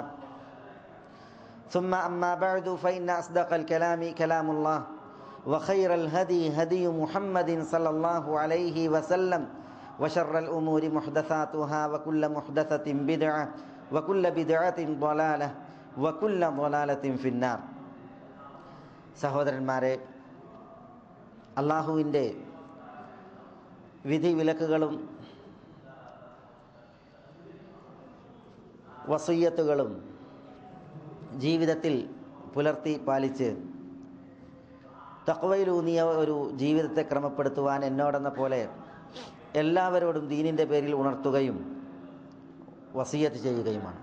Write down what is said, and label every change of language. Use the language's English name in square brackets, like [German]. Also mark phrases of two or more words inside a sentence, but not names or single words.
[Arabic] ثم أما بعد فإن أصدق الكلام كلام الله وخير الهدي هدي محمد صلى الله عليه وسلم وشر الأمور محدثاتها وكل محدثة بدعة وكل بدعة ضلالة وكل ضلالة في النار. [Malayalam] സഹോദരന്മാരെ, അള്ളാഹുവിൻ്റെ വിധി വിലക്കുകളും വസിയ്യത്തുകളും ജീവിതത്തിൽ പുലർത്തി പാലിച്ച് തഖ്വയിലൂന്നിയ ഒരു ജീവിതത്തെ ക്രമപ്പെടുത്തുവാൻ എന്നോടെന്ന പോലെ എല്ലാവരോടും ദീനിൻ്റെ പേരിൽ ഉണർത്തുകയും വസിയ്യത്ത് ചെയ്യുകയുമാണ്.